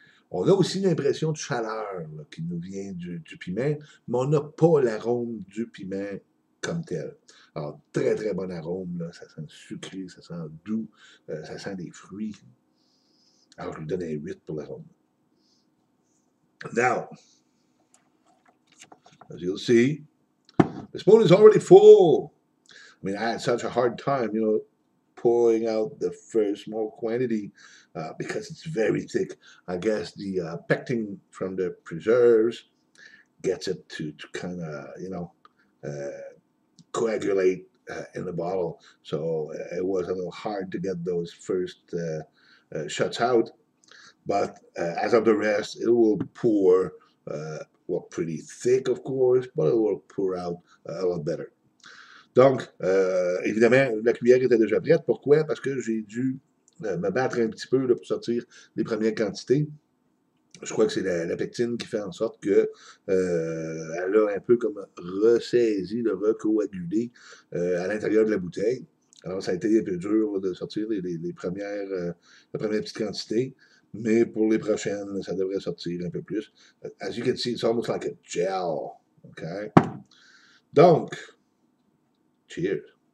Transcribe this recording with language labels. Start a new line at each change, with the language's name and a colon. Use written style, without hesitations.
French: On a aussi l'impression de chaleur là, qui nous vient du piment, mais on n'a pas l'arôme du piment comme tel. Alors, très, très bon arôme. Là. Ça sent sucré, ça sent doux, ça sent des fruits. Alors, je lui donne un 8 pour l'arôme.
English: Now, as you'll see, the spoon is already full. I mean, I had such a hard time, pouring out the first small quantity because it's very thick. I guess the pectin from the preserves gets it to kind of, coagulate in the bottle. So it was a little hard to get those first shots out. But as of the rest, it will pour, well, pretty thick, of course, but it will pour out a lot better.
French: Donc, évidemment, la cuillère était déjà prête. Pourquoi? Parce que j'ai dû me battre un petit peu là, pour sortir les premières quantités. Je crois que c'est la pectine qui fait en sorte que elle a un peu comme ressaisi, recoagulé à l'intérieur de la bouteille. Alors, ça a été un peu dur là, de sortir les premières, la première petite quantité, mais pour les prochaines, ça devrait sortir un peu plus.
English: As you can see, it's almost like a gel. Okay? Donc, cheers.